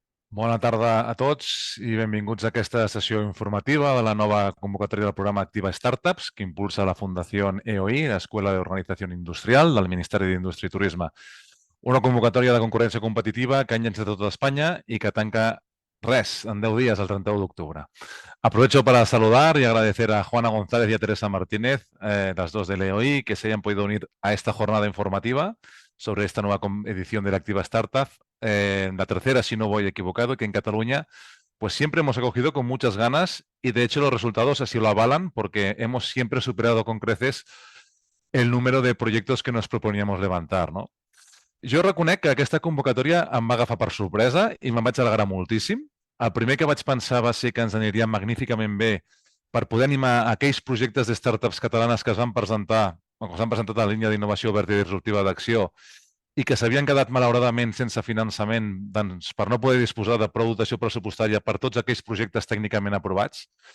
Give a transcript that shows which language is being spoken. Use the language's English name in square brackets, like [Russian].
[Catalan] Bona tarda a tots i benvinguts a aquesta sessió informativa de la nova convocatòria del programa Activa Startups que impulsa la Fundació EOI, l'Escola d'Organització Industrial del Ministeri d'Indústria i Turisme. Una convocatòria de concurrència competitiva que ha llançat a tota Espanya i que tanca res, [Spanish] en 10 días, el 31 de octubre. Aprovecho para saludar y agradecer a Juana González y a Teresa Martínez, las dos del EOI, que se hayan podido unir a esta jornada informativa sobre esta nueva edición de la Activa Startup, la tercera, si no voy equivocado, que en Cataluña pues siempre hemos acogido con muchas ganas y de hecho los resultados así lo avalan porque hemos siempre superado con creces el número de proyectos que nos proponíamos levantar, no? [Catalan] Jo reconec que aquesta convocatòria em va agafar per sorpresa i me'n vaig alegrar moltíssim. El primer que vaig pensar va ser que ens aniria magníficament bé per poder animar aquells projectes de startups catalanes que es van presentar o que s'han presentat a la línia d'innovació verda i disruptiva d'acció i que s'havien quedat malauradament sense finançament doncs, per no poder disposar de prou dotació pressupostària per tots aquells projectes tècnicament aprovats.